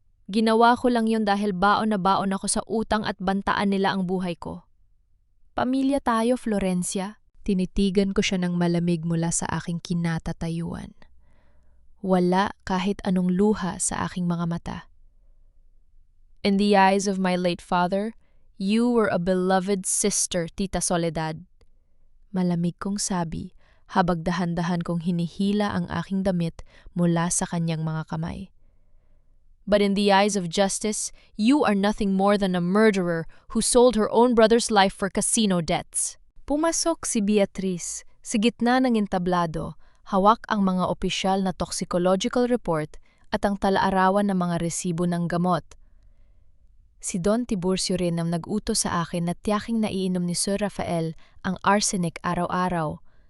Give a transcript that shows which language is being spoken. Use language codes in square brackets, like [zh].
[tl] Ginawa ko lang yun dahil baon na baon ako sa utang at bantaan nila ang buhay ko. Pamilya tayo, Florencia. Tinitigan ko siya ng malamig mula sa aking kinatatayuan. Wala kahit anong luha sa aking mga mata. [en] In the eyes of my late father, you were a beloved sister, Tita Soledad. [tl] Malamig kong sabi habang dahan-dahan kong hinihila ang aking damit mula sa kanyang mga kamay. [en] But in the eyes of justice, you are nothing more than a murderer who sold her own brother's life for casino debts. [tl] Pumasok si Beatriz sa gitna ng entablado, hawak ang mga opisyal na toxicological report at ang talaarawan ng mga resibo ng gamot. Si Don Tiburcio rin ang nag-utos sa akin na tiyaking naiinom ni Sir Rafael ang arsenic araw-araw.